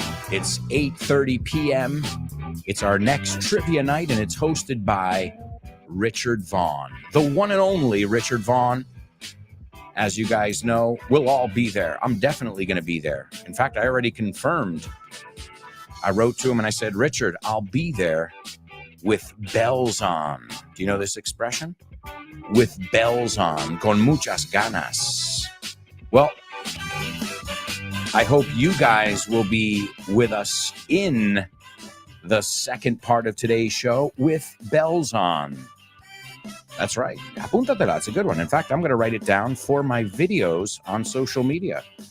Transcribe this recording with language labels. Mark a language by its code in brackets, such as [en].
[en] It's 8:30 p.m. It's our next trivia night, and it's hosted by Richard Vaughn, the one and only Richard Vaughn. As you guys know, we'll all be there. I'm definitely going to be there. In fact, I already confirmed. I wrote to him and I said, Richard, I'll be there with bells on. Do you know this expression? With bells on, [es] con muchas ganas. [en] Well, I hope you guys will be with us in the second part of today's show with bells on. That's right. [es] Apúntatela. [en] It's a good one. In fact, I'm going to write it down for my videos on social media.